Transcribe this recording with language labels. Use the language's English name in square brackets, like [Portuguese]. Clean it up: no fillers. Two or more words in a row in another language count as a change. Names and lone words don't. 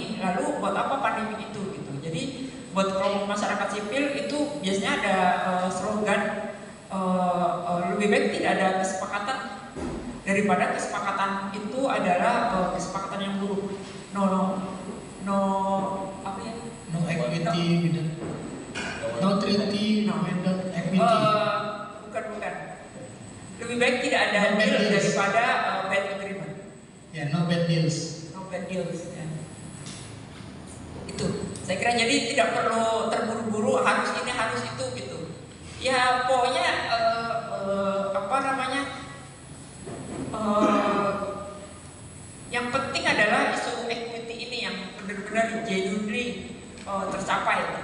[Indonesian] Lalu buat apa pandemi itu gitu? Jadi buat kelompok masyarakat sipil itu biasanya ada slogan lebih baik tidak ada kesepakatan daripada kesepakatan itu adalah kesepakatan yang buruk. No apa ya? [English] No equity, no treaty, no equity. [Indonesian] Bukan. Lebih baik tidak ada deal daripada [English] bad agreement. Ya, no bad deals. No bad deals. [Indonesian] Ya. Itu. Saya kira jadi tidak perlu terburu-buru harus ini harus itu gitu. Ya pokoknya yang penting adalah isu equity ini yang benar-benar genuinely tercapai.